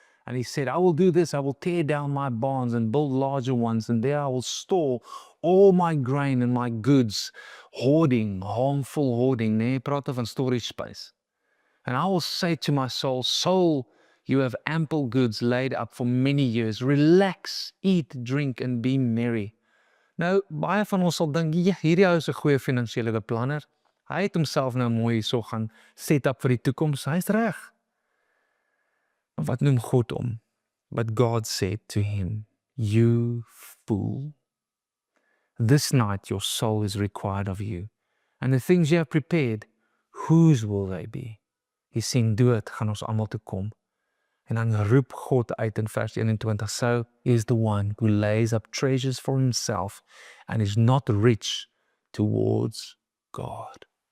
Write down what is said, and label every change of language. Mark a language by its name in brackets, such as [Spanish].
[English] And he said, I will do this, I will tear down my barns and build larger ones, and there I will store all my grain and my goods. Hoarding, harmful hoarding, [Afrikaans] nee, praat van storage space. [English] And I will say to my soul, soul, you have ample goods laid up for many years. Relax, eat, drink, and be merry. [Afrikaans] Nou, baie van ons sal dink, ja, hierdie ou is 'n goeie finansiële beplanner. Hy het homself nou mooi hierso gaan set up vir die toekoms. Hy's reg. Maar wat noem God hom? [English] But God said to him, you fool. This night your soul is required of you. And the things you have prepared, whose will they be? [Afrikaans] Jy sien, dood gaan ons almal toe kom. En dan roep God uit in vers 21, [English] so is the one who lays up treasures for himself and is not rich towards God.